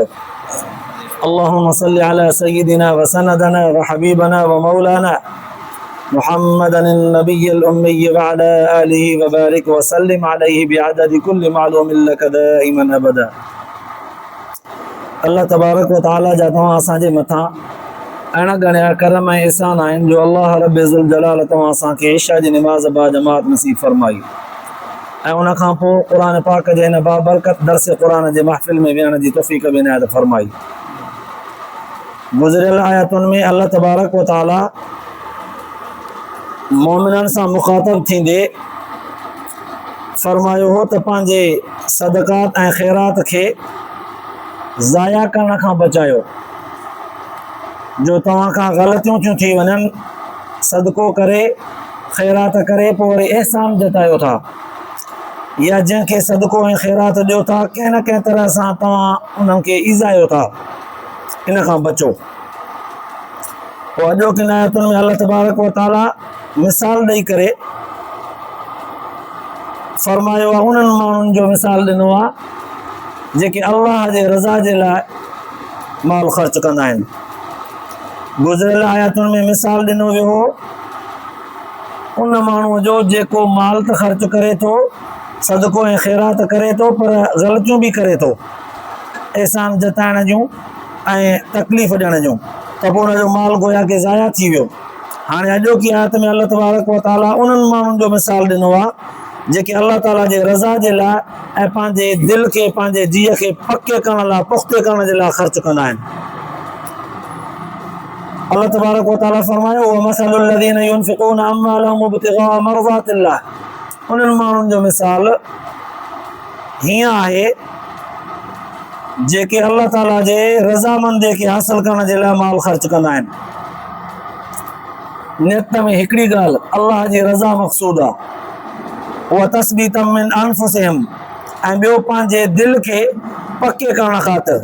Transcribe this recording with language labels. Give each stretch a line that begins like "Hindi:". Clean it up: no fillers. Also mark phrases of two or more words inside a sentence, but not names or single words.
Arabic: اللهم صل على سيدنا وسندنا وحبيبنا ومولانا محمدا النبي الأمي وعلى آله وبارك وسلم عليه بعدد كل معلوم لك دائما أبدا. الله تبارك و تعالى
Sindhi: जा तव्हां असांजे मथां अहिड़ा घणा करम ऐं एहसान आहिनि जो
Arabic: الله رب ذو الجلال
Sindhi: तव्हां असांखे इशा जी निमाज़ बाजमात नसीब फरमाई ऐं उन खां पोइ क़ुर पाक जे हिन बाबरकत दर्स क़ुर जे महफ़िल में विहण जी तौफ़ीक़ बि इनायत फरमाई। गुज़िरियल आयतुनि में
Arabic: الله تبارك و تعالى
Sindhi: मोमिननि सां मुख़ातब थींदे फरमायो हो त पंहिंजे सदक़ात ऐं ख़ैरात खे ज़ाया करण खां बचायो। जो तव्हां खां ग़लतियूं थियूं थी वञनि, सदको करे ख़ैरात करे पोइ वरी एहसान जतायो था, या जंहिंखे सदको ऐं ख़ैरात ॾियो था कंहिं न कंहिं तरह सां तव्हां उन्हनि खे ईज़ायो था, इन खां बचो। पोइ अॼोकिन आयतुनि में
Arabic: الله تبارك و تعالى
Sindhi: मिसाल ॾेई करे फरमायो आहे उन्हनि माण्हुनि जो मिसाल ॾिनो आहे जेके अल्लाह जे रज़ा जे लाइ माल ख़र्च कंदा आहिनि। गुज़िरियल आयतुनि में मिसाल ॾिनो वियो हो उन माण्हूअ जो जेको माल त ख़र्च करे थो, सदको ऐं ख़ैरात करे थो, पर ग़लतियूं बि करे थो, एहसान जताइण जूं ऐं तकलीफ़ ॾियण जूं, त पोइ हुनजो माल गोया के ज़ाया थी वियो। हाणे अॼोकी आयत में
Arabic: الله تبارك و تعالى
Sindhi: उन्हनि माण्हुनि जो मिसाल ॾिनो आहे जेके अल्लाह ताला जे रज़ा जे लाइ ऐं पंहिंजे दिलि खे पंहिंजे जीअ खे पके करण लाइ पुख़्ते करण जे लाइ ख़र्च कंदा आहिनि।
Arabic: الله تبارك و تعالى
Sindhi: फरमायो
Arabic: ومثل الذين ينفقون أموالهم ابتغاء مرضات الله,
Sindhi: उन्हनि माण्हुनि जो मिसाल हीअं आहे जेके अल्लाह ताला जे रज़ामंदी खे हासिल करण जे लाइ माल ख़र्च कंदा आहिनि। नियत में हिकिड़ी ॻाल्हि अल्लाह जी रज़ा मक़सूद आहे, उहा
Arabic: تثبيتا من أنفسهم,
Sindhi: ऐं ॿियो पंहिंजे दिलि खे पके करण ख़ातिर।